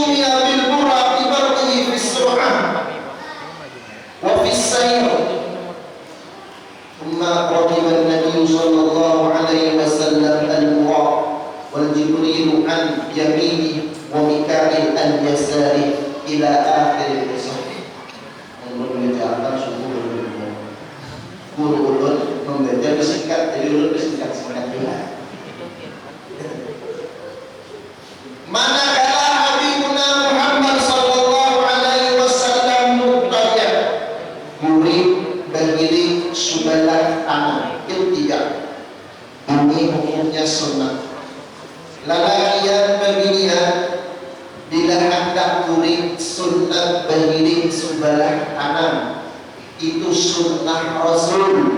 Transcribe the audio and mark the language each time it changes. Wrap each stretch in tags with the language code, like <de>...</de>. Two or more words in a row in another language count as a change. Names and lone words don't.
<ar>بالبرى ببرقه في السرعة وفي السير. ثم ركب النبي صلى الله عليه وسلم البراق والجبريل عن يمينه وميكائيل عن يساره إلى آخر القصة.</ar> <bjn>Mengerjakan subuh guru ulun membaca bersingkat, jadi ulun bersingkat juga. Manakala Habibuna Muhammad</bjn> <ar>صلى الله عليه وسلم</ar> <bjn>muqtadia murid bergiling sebelah kanan ketiga. Ini hukumnya sunnah. Lalakian pembinian bila hendak murid sunnah bergiling sebelah kanan itu sunnah Rasul.</bjn>